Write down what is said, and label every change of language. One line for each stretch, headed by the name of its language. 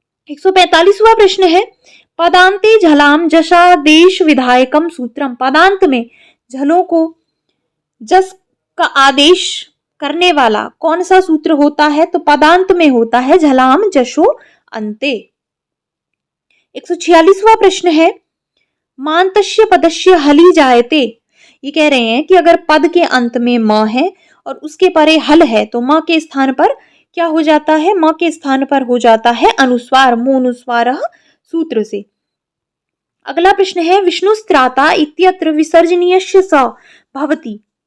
Hindi: 145वां प्रश्न है
Sanskrit: पदांते झलाम जशादेश विधायकम सूत्रम।
Hindi: पदांत में झलों को जस का आदेश करने वाला कौन सा सूत्र होता है? तो पदांत में होता है
Sanskrit: झलाम जशो अंते।
Hindi: 146वां प्रश्न है
Sanskrit: मांतस्य पदस्य हलि जायते।
Hindi: ये कह रहे हैं कि अगर पद के अंत में म है और उसके परे हल है तो म के स्थान पर क्या हो जाता है? म के स्थान पर हो जाता है अनुस्वार, मोनुस्वार सूत्र से। अगला प्रश्न है
Sanskrit: विष्णुस्त्राता इत्यत्र विसर्जनीयस्य स भवति।